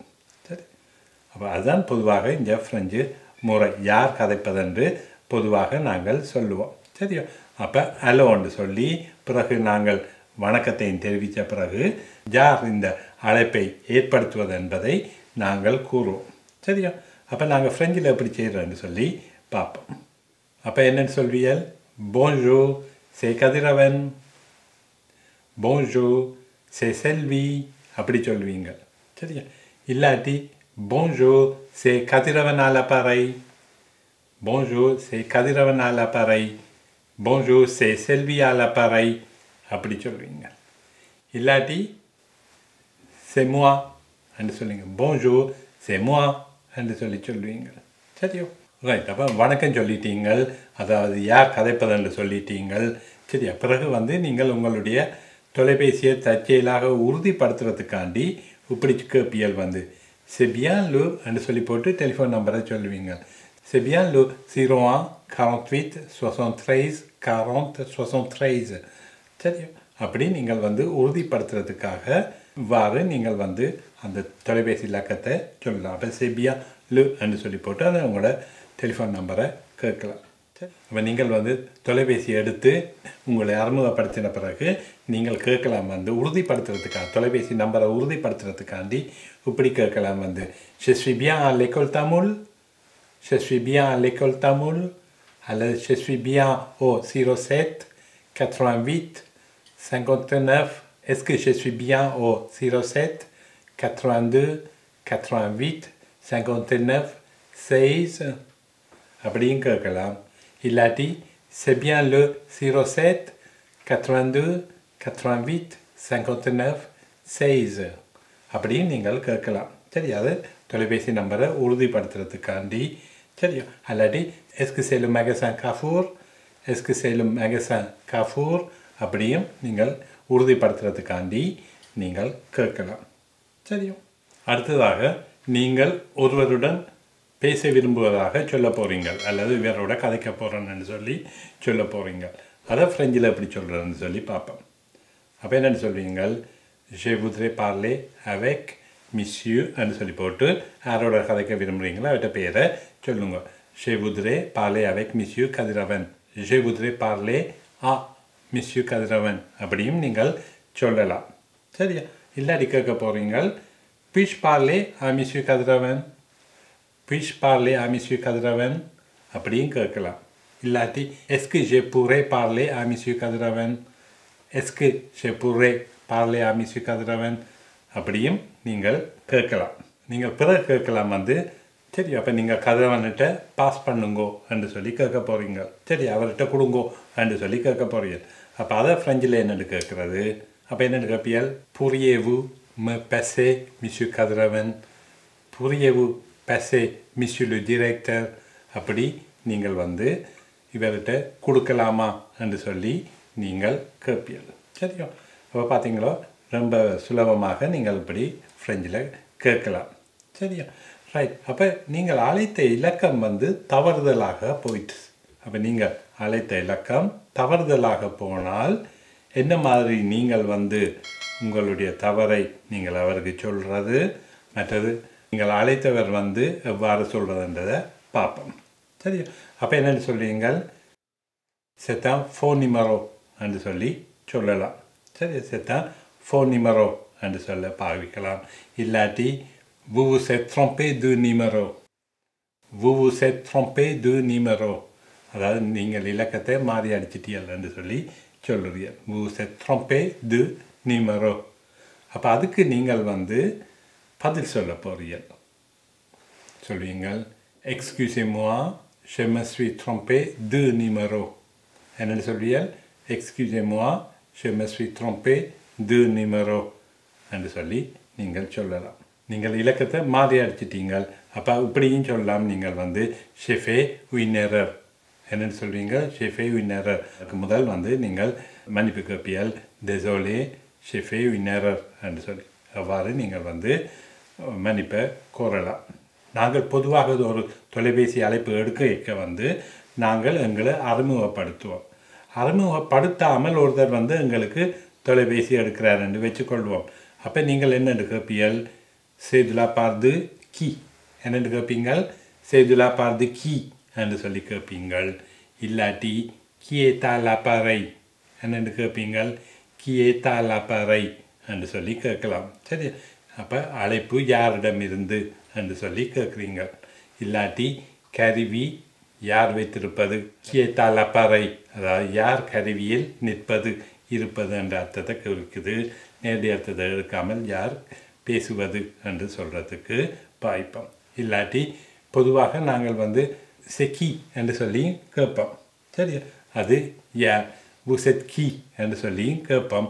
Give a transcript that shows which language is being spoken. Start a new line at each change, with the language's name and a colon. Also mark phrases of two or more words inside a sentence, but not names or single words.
Tamil: சரி, அப்போ அதுதான் பொதுவாக இந்த ஃப்ரெஞ்சு முறை, யார் கதைப்பதென்று பொதுவாக நாங்கள் சொல்லுவோம். சரியா? அப்போ அலோ என்று சொல்லி பிறகு நாங்கள் வணக்கத்தையும் தெரிவித்த பிறகு யார் இந்த அழைப்பை ஏற்படுத்துவது என்பதை நாங்கள் கூறுவோம். சரியா? அப்போ நாங்கள் ஃப்ரெஞ்சில் எப்படி செய்கிறோன்னு சொல்லி பார்ப்போம். அப்போ என்னென்னு சொல்வியல்?
French: Bonjour, c'est Kadiravன். Bonjour, c'est Selvi.
Tamil: அப்படி சொல்வீங்க. சரியா?
French: இல்லாட்டி Bonjour, c'est Kadiravன் à l'appareil. Bonjour, c'est Kadiravன் à l'appareil. Bonjour, c'est Selvi à l'appareil.
Tamil: அப்படி சொல்வீங்க. இல்லாட்டி
French: c'est moi
Tamil: என்று சொல்லுங்க.
French: Bonjour, c'est moi
Tamil: என்று சொல்லுவீங்க. சரியோ? ரைட். அப்போ வணக்கம் சொல்லிட்டீங்கள், அதாவது யார் கதைப்பதென்று சொல்லிட்டீங்கள். சரியா? பிறகு நீங்கள் உங்களுடைய தொலைபேசியை தற்செயலாக உறுதிப்படுத்துறதுக்காண்டி இப்படி கேப்பியல்
French: c'est bien le
Tamil: என்று சொல்லி போட்டு டெலிஃபோன் நம்பரை சொல்லுவீங்க.
French: c'est bien le 01 48 73 40 73.
Tamil: சரியா? அப்படி நீங்கள் உறுதிப்படுத்துறதுக்காக இவ்வாறு நீங்கள் அந்த தொலைபேசி இலக்கத்தை சொல்லலாம். அப்போ
French: c'est bien le
Tamil: என்று சொல்லி போட்டு அதை உங்களோட டெலிஃபோன் நம்பரை கேட்கலாம். சரி, அப்போ நீங்கள் தொலைபேசி எடுத்து உங்களை அறிமுகப்படுத்தின பிறகு நீங்கள் கேட்கலாம், உறுதிப்படுத்துறதுக்காக தொலைபேசி நம்பரை உறுதிப்படுத்துறதுக்காண்டி இப்படி கேட்கலாம்,
French: je suis bien à l'école tamoul, je suis bien à l'école tamoul, அல்லது je suis bien au 07 88 59. Est-ce que je suis bien au 07 82 88 59 16?
Tamil: அப்படியும் கேட்கலாம். இல்லாட்டி
French: c'est bien le 07 82 88 59 16
Tamil: அப்படியும் நீங்கள் கேட்கலாம். சரி, அது தொலைபேசி நம்பரை உறுதிப்படுத்துறதுக்காண்டி. சரியா? அல்லாட்டி
French: est-ce que c'est le magasin Carrefour, est-ce que c'est le magasin Carrefour
Tamil: அப்படியும் நீங்கள் உறுதிப்படுத்துறதுக்காண்டி நீங்கள் கேட்கலாம். சரியா? அடுத்ததாக நீங்கள் ஒருவருடன் பேச விரும்புவதாக சொல்ல போகிறீங்க, அல்லது இவரோட கதைக்க போகிறேன்னு சொல்லி சொல்ல போகிறீங்க. அதை ஃப்ரெஞ்சில் எப்படி சொல்கிறேன்னு சொல்லி பார்ப்போம். அப்போ என்னென்னு சொல்வீங்க?
French: je voudrais parler avec monsieur
Tamil: என்று சொல்லி போட்டு யாரோட கதைக்க விரும்புகிறீங்களோ அவர்கிட்ட பேரை சொல்லுங்க.
French: je voudrais parler avec monsieur Kadiravன், je voudrais parler à monsieur Kadiravன்
Tamil: அப்படியும் நீங்கள் சொல்லலாம். சரியா? இல்லாட்டி கேட்க போகிறீங்க,
French: puis-je parler à monsieur Kadiravன், puis-je parler à monsieur Kadiravன்
Tamil: அப்படியும் கேட்கலாம்.
French: இல்லாட்டி est-ce que je pourrais parler à monsieur Kadiravன், est-ce que je pourrais parler à monsieur Kadiravன்
Tamil: அப்படியும் நீங்கள் கேட்கலாம். நீங்கள் பிறகு கேட்கலாம், சரி அப்போ நீங்கள் கதிரவன்கிட்ட பாஸ் பண்ணுங்கோ என்று சொல்லி கேட்க போகிறீங்க. சரி, அவர்கிட்ட கொடுங்கோ என்று சொல்லி கேட்க போகிறீங்க. அப்போ அதை ஃப்ரெஞ்சில் என்னென்னு கேட்குறது? அப்போ என்னென்னு கேட்பியல்?
French: pourriez-vous me passer monsieur Kadiravன், pourriez-vous passer monsieur le directeur
Tamil: அப்படி நீங்கள் இவர்கிட்ட கொடுக்கலாமா என்று சொல்லி நீங்கள் கேட்பீர்கள். சரியா? அப்போ பார்த்தீங்களோ, ரொம்ப சுலபமாக நீங்கள் இப்படி ஃப்ரெஞ்சில் கேட்கலாம். சரியா? ரைட். அப்போ நீங்கள் அழைத்த இலக்கம் தவறுதலாக போயிட்டு, அப்போ நீங்கள் அழைத்த இலக்கம் தவறுதலாக போனால் என்ன மாதிரி நீங்கள் உங்களுடைய தவறை நீங்கள் அவருக்கு சொல்கிறது, மற்றது நீங்கள் அழைத்தவர் எவ்வாறு சொல்கிறதுன்றதை பார்ப்போம். சரியா? அப்போ என்னென்னு சொல்லுவீங்கள்?
French: c'est un faux numéro
Tamil: என்று சொல்லி சொல்லலாம். சரி,
French: c'est un faux numéro
Tamil: என்று சொல்ல பாவிக்கலாம்.
French: இல்லாட்டி vous vous êtes trompé de numéro. vous vous êtes trompé de numéro.
Tamil: அதாவது நீங்கள் இலக்கத்தை மாறி அடிச்சிட்டீர்கள் என்று சொல்லி சொல்லுறீர்கள்.
French: vous vous êtes trompé de numéro.
Tamil: அப்போ அதுக்கு நீங்கள் பதில் சொல்ல போறீர்கள்.
French: சொல்வீங்கள் excusez-moi je me suis trompé de numéro.
Tamil: என்னென்னு சொல்வீர்கள்?
French: excusez-moi je me suis trompé de numéro
Tamil: என்று சொல்லி நீங்கள் சொல்லலாம். நீங்கள் இலக்கத்தை மாறி அடிச்சிட்டீங்கள். அப்போ இப்படியும் சொல்லலாம். நீங்கள்
French: j'ai fait une erreur.
Tamil: என்னென்னு சொல்வீங்க?
French: j'ai fait une erreur.
Tamil: அதுக்கு முதல் நீங்கள் மன்னிப்பு கேட்பீர்கள்.
French: désolé j'ai fait une erreur
Tamil: என்று சொல்லி அவ்வாறு நீங்கள் மன்னிப்பை கோரலாம். நாங்கள் பொதுவாக ஒரு தொலைபேசி அழைப்பு எடுக்க நாங்கள் எங்களை அறிமுகப்படுத்துவோம். அறிமுகப்படுத்தாமல் ஒருத்தர் எங்களுக்கு தொலைபேசி எடுக்கிறார் என்று வச்சுக்கொள்வோம். அப்போ நீங்கள் என்ன கேட்பீர்கள்?
French: c'est de la part de qui
Tamil: என்னென்று கேட்பீங்கள்?
French: c'est de la part de qui
Tamil: என்று சொல்லி கேட்பீங்கள்.
French: இல்லாட்டி qui est à l'appareil
Tamil: என்னென்று கேட்பீங்கள்?
French: qui est à l'appareil
Tamil: என்று சொல்லி கேட்கலாம். சரி, அப்போ அழைப்பு யாரிடமிருந்து என்று சொல்லி கேட்குறீங்க. இல்லாட்டி கருவி யார் வைத்திருப்பது?
French: qui est à l'appareil
Tamil: அதாவது யார் கருவியில் நிற்பது இருப்பது என்ற அர்த்தத்தை குறிக்குது. நேரடி அர்த்தத்தை எடுக்காமல் யார் பேசுவது என்று சொல்கிறதுக்கு பாய்ப்போம். இல்லாட்டி பொதுவாக நாங்கள் செக்கி என்று சொல்லி கேட்போம். சரி, அது யார்?
French: vous êtes qui
Tamil: என்று சொல்லியும் கேட்போம்.